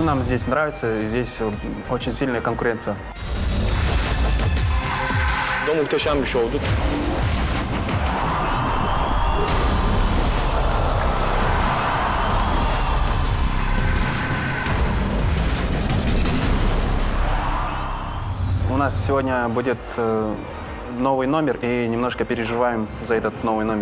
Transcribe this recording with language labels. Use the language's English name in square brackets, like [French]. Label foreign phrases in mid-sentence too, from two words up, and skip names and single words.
[Russian] здесь нравится, здесь очень сильная конкуренция. [Turkish] Bu da muhteşem bir şovdu. [Russian] У нас сегодня будет новый номер, и немножко переживаем за этот новый номер.